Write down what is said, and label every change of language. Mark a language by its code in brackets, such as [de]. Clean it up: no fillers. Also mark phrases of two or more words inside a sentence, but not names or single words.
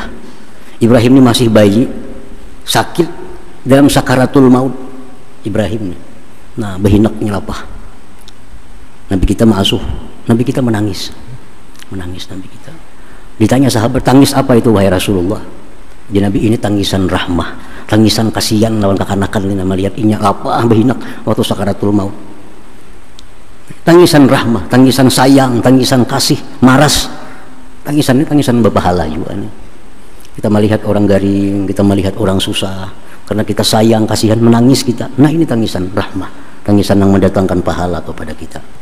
[id] Ibrahim ini masih bayi, sakit dalam sakaratul maut. [bjn] Ibrahim, nah behinaknya lapah. Nabi kita ma'asuh, Nabi kita menangis Nabi kita. [id] Ditanya sahabat, tangis apa itu wahai Rasulullah? Jadi Nabi, ini tangisan rahmah, [bjn] tangisan kasihan lawan kekanakan ini, melihat inya lapah behinak waktu sakaratul maut. [id] Tangisan rahmah, tangisan sayang, tangisan kasih, maras. Tangisan ini tangisan berpahala juga nih. Kita melihat orang garing, kita melihat orang susah, karena kita sayang, kasihan, menangis kita. Nah, ini tangisan rahmah, tangisan yang mendatangkan pahala kepada kita.